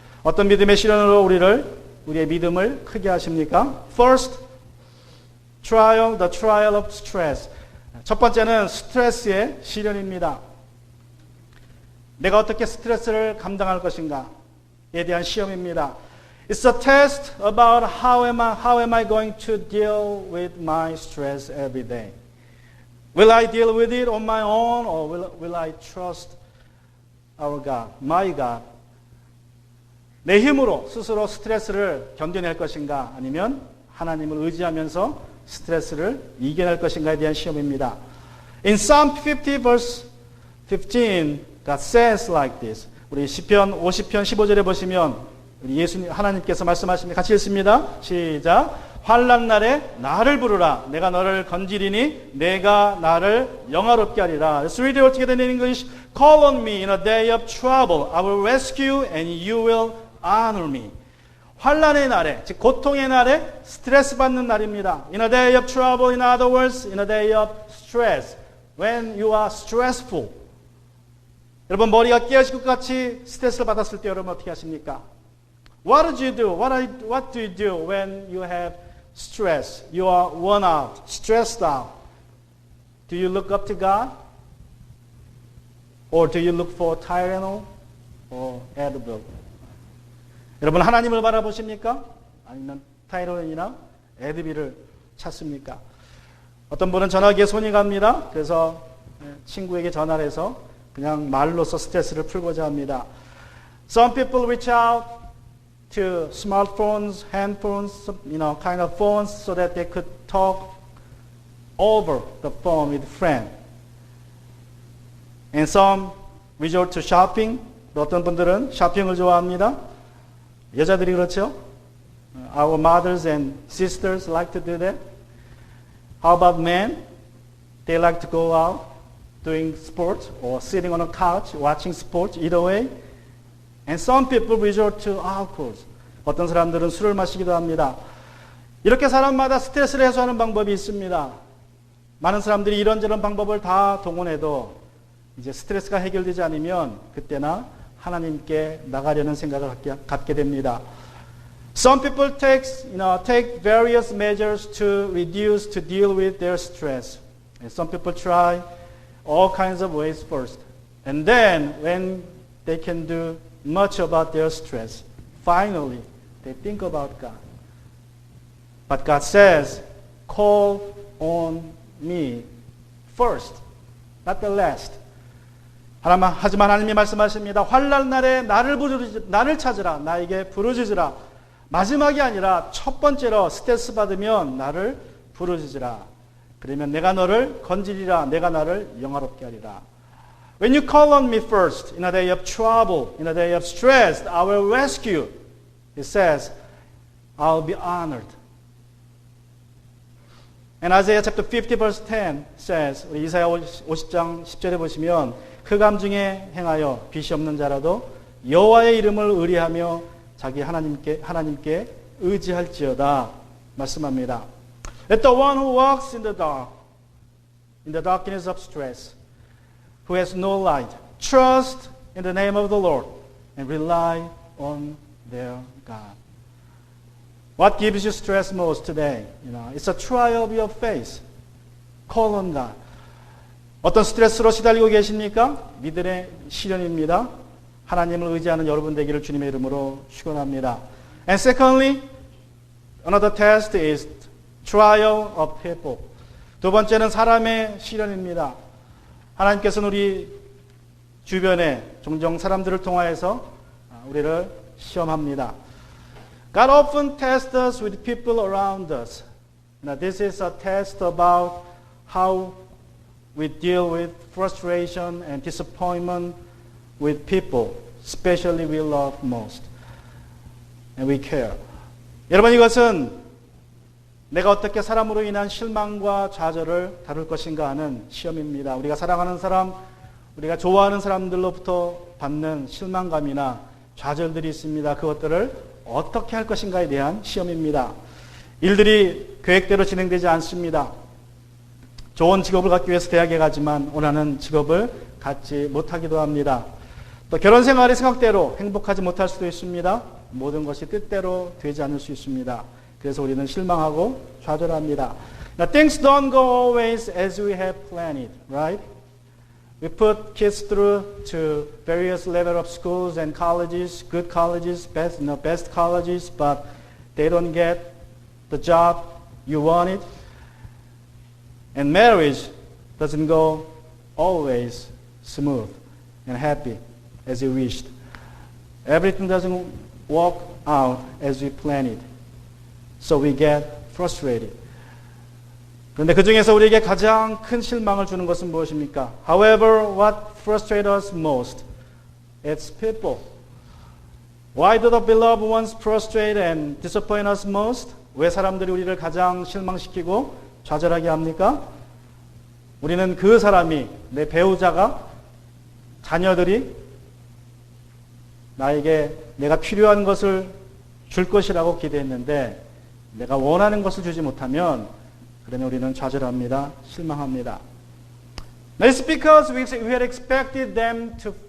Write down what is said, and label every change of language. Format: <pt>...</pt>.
<ko>어떤 믿음의 시련으로 우리의 믿음을 크게 하십니까?</ko> <en>First, the trial of stress.</en> <ko>첫 번째는 스트레스의 시련입니다. 내가 어떻게 스트레스를 감당할 것인가에 대한 시험입니다.</ko> <en>It's a test about how am I going to deal with my stress every day. Will I deal with it on my own or will I trust our God, my God?</en> <ko>내 힘으로 스스로 스트레스를 견뎌낼 것인가 아니면 하나님을 의지하면서 스트레스를 이겨낼 것인가에 대한 시험입니다.</ko> <en>In Psalm 50 verse 15, God says like this.</en> <ko>우리 시편 50편 15절에 보시면 우리 예수님 하나님께서 말씀하십니다. 같이 읽습니다. 시작. 환난 날에 나를 부르라. 내가 너를 건지리니 내가 나를 영화롭게 하리라.</ko> <en>Let's read it all together in English. Call on me in a day of trouble. I will rescue and you will honor me.</en> <ko>환난의 날에, 즉 고통의 날에 스트레스 받는 날입니다.</ko> <en>In a day of trouble, in other words, in a day of stress. When you are stressful,</en> <ko>여러분 머리가 깨어질 것 같이 스트레스를 받았을 때 여러분 어떻게 하십니까?</ko> <en>What do you do? What do you do when you have stress? You are worn out, stressed out. Do you look up to God? Or do you look for Tylenol or Advil?</en> <ko>여러분 하나님을 바라보십니까? 아니면 타이레놀이나 에드빌을 찾습니까? 어떤 분은 전화기에 손이 갑니다. 그래서 친구에게 전화를 해서 그냥 말로써 스트레스를 풀고자 합니다.</ko> <en>Some people reach out to smartphones, handphones, kind of phones so that they could talk over the phone with friends. And some resort to shopping.</en> <ko>어떤 분들은 쇼핑을 좋아합니다. 여자들이 그렇죠?</ko> <en>Our mothers and sisters like to do that. How about men? They like to go out doing sports or sitting on a couch watching sports, either way. And some people resort to alcohol.</en> <ko>어떤 사람들은 술을 마시기도 합니다. 이렇게 사람마다 스트레스를 해소하는 방법이 있습니다. 많은 사람들이 이런저런 방법을 다 동원해도 이제 스트레스가 해결되지 않으면 그때나 하나님께 나가려는 생각을 갖게 됩니다.</ko> <en>Some people take various measures to reduce, to deal with their stress. And some people try all kinds of ways first. And then when they can do much about their stress, finally they think about God. But God says, call on me first, not the last.</en> <ko>하지만 하나님이 말씀하십니다. 환난 날에 나를 찾으라. 나에게 부르짖으라. 마지막이 아니라 첫 번째로 스트레스 받으면 나를 부르짖으라. 그러면 내가 너를 건지리라. 내가 나를 영화롭게 하리라.</ko> <en>When you call on me first, in a day of trouble, in a day of stress, I will rescue. It says, I'll be honored. And Isaiah chapter 50 verse 10 says,</en> <ko>이사야 50장 10절에 보시면 흑암 중에 행하여 빛이 없는 자라도 여호와의 이름을 의뢰하며 자기 하나님께 의지할지어다 말씀합니다.</ko> <en>Let the one who walks in the darkness of stress, who has no light, trust in the name of the Lord and rely on their God. What gives you stress most today? It's a trial of your faith. Call on God.</en> <ko>어떤 스트레스로 시달리고 계십니까? 믿음의 시련입니다. 하나님을 의지하는 여러분 되기를 주님의 이름으로 축원합니다.</ko> <en>And secondly, another test is trial of people.</en> <ko>두 번째는 사람의 시련입니다. 하나님께서는 우리 주변에 종종 사람들을 통하여서 우리를 시험합니다.</ko> <en>God often tests us with people around us. Now, this is a test about how we deal with frustration and disappointment with people, especially we love most. And we care.</en> <ko>여러분, 이것은 내가 어떻게 사람으로 인한 실망과 좌절을 다룰 것인가 하는 시험입니다. 우리가 사랑하는 사람, 우리가 좋아하는 사람들로부터 받는 실망감이나 좌절들이 있습니다. 그것들을 어떻게 할 것인가에 대한 시험입니다. 일들이 계획대로 진행되지 않습니다. 좋은 직업을 갖기 위해서 대학에 가지만 원하는 직업을 갖지 못하기도 합니다. 또 결혼 생활이 생각대로 행복하지 못할 수도 있습니다. 모든 것이 뜻대로 되지 않을 수 있습니다. 그래서 우리는 실망하고 좌절합니다.</ko> <en>Now, things don't go always as we have planned, right? We put kids through to various level of schools and colleges, good colleges, best colleges, but they don't get the job you wanted. And marriage doesn't go always smooth and happy as you wished. Everything doesn't work out as we planned it. So we get frustrated.</en> <ko>그런데 그 중에서 우리에게 가장 큰 실망을 주는 것은 무엇입니까?</ko> <en>However, what frustrates us most? It's people. Why do the beloved ones frustrate and disappoint us most?</en> <ko>왜 사람들이 우리를 가장 실망시키고 좌절하게 합니까? 우리는 그 사람이, 내 배우자가, 자녀들이 나에게 내가 필요한 것을 줄 것이라고 기대했는데 내가 원하는 것을 주지 못하면 그러면 우리는 좌절합니다. 실망합니다.</ko> <en>It's because we had expected them to</en>